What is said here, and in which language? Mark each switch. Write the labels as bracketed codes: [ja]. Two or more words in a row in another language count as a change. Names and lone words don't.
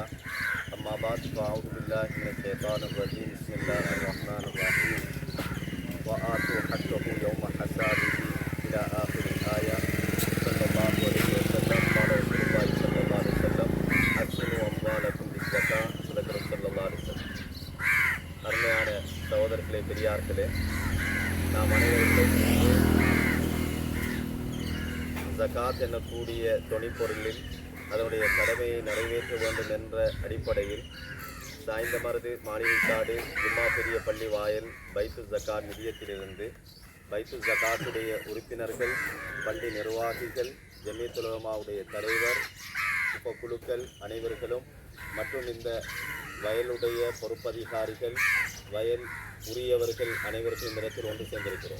[ar] أما بعد فأعوذ بالله من الشيطان الرجيم. بسم الله الرحمن الرحيم. وآتوا حقه يوم حسابه إلى آخر الآية. صلى الله عليه وسلم. قال رسول الله صلى الله عليه وسلم أحسنوا أموالكم بالزكاة. صدق صلى الله عليه وسلم. [ta] அருமையான சகோதரர்களே, பெரியார்களே, நாம் அனைவருக்கும் ஜகாத் எனக்கூடிய தொனிப்பொருளில் அதனுடைய கடமையை நிறைவேற்ற வேண்டும் என்ற அடிப்படையில் சாய்ந்தமருது மாளிகைக்காடு ஜும்மா பெரிய பள்ளி வாயில் பைத்து ஜகாத் நிதியத்திலிருந்து பைத்து ஜகாத்துடைய உறுப்பினர்கள், பள்ளி நிர்வாகிகள், ஜமீயத்துல் உலமாவுடைய தலைவர், உபக்குழுக்கள் அனைவர்களும் மற்றும் இந்த வயலுடைய பொறுப்பதிகாரிகள், வயல் உரியவர்கள் அனைவருக்கும் இந்த இடத்தில் ஒன்று சேர்ந்திருக்கிறோம்.